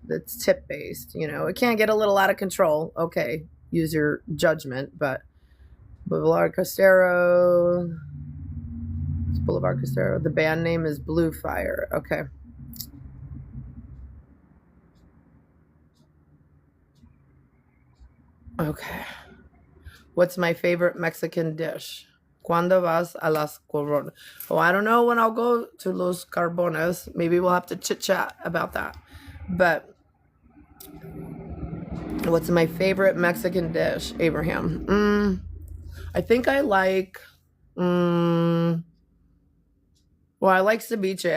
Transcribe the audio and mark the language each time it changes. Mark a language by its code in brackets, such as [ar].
[en] It's tip based. It can get a little out of control. Okay, use your judgment, but Boulevard Costero. It's Boulevard Costero. The band name is Blue Fire. Okay. Okay. What's my favorite Mexican dish? [es] ¿Cuándo vas a Las Carbones? [en] Oh, I don't know when I'll go to Los Carbones. Maybe we'll have to chit chat about that. But What's my favorite Mexican dish, Abraham? I think I like, well, I like ceviche.